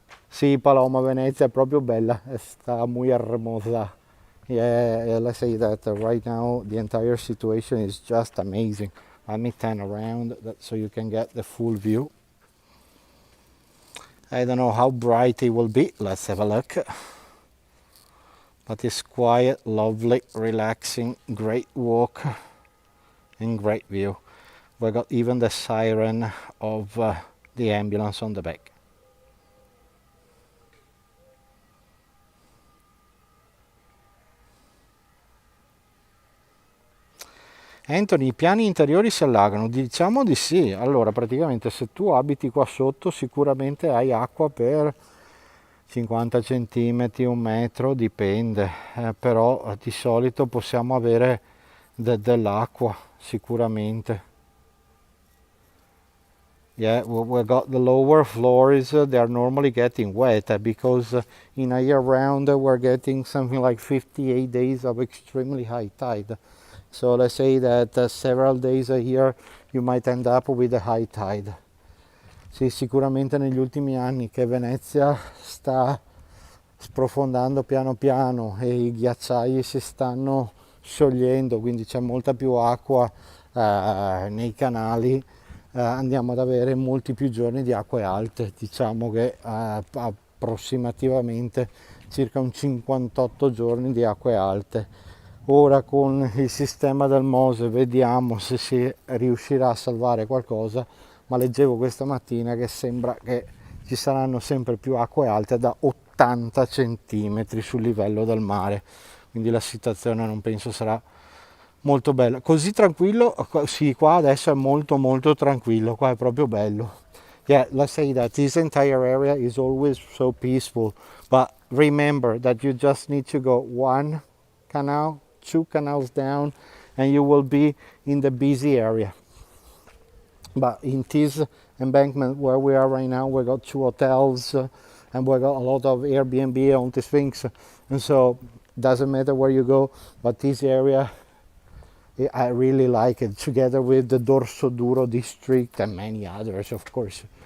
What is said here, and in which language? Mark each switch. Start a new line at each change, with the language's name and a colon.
Italian: Sì, Paloma, Venezia è proprio bella,
Spanish: está muy hermosa.
English: Yeah, let's say that right now the entire situation is just amazing. Let me turn around so you can get the full view. I don't know how bright it will be, let's have a look. But it's quiet, lovely, relaxing, great walk and great view. We got even the siren of the ambulance on the back.
Italian: Anthony, i piani interiori si allagano? Diciamo di sì. Allora, praticamente se tu abiti qua sotto sicuramente hai acqua per 50 centimetri, un metro, dipende, però di solito possiamo avere dell'acqua sicuramente.
English: Yeah, we got the lower floors, they are normally getting wet because in a year round we're getting something like 58 days of extremely high tide. So let's say that several days a year you might end up with a high tide.
Italian: Sì, sicuramente negli ultimi anni che Venezia sta sprofondando piano piano e i ghiacciai si stanno sciogliendo, quindi c'è molta più acqua nei canali, andiamo ad avere molti più giorni di acque alte, diciamo che approssimativamente circa un 58 giorni di acque alte. Ora con il sistema del Mose vediamo se si riuscirà a salvare qualcosa, ma leggevo questa mattina che sembra che ci saranno sempre più acque alte da 80 centimetri sul livello del mare, quindi la situazione non penso sarà molto bella. Così tranquillo? Sì, qua adesso è molto molto tranquillo, qua è proprio bello.
English: Yeah, let's say that this entire area is always so peaceful, but remember that you just need to go one canal, 2 canals down and you will be in the busy area. But in this embankment where we are right now, we got 2 hotels and we got a lot of Airbnb on these things, and so doesn't matter where you go, but this area I really like it, together with the Dorso Duro district and many others, of course.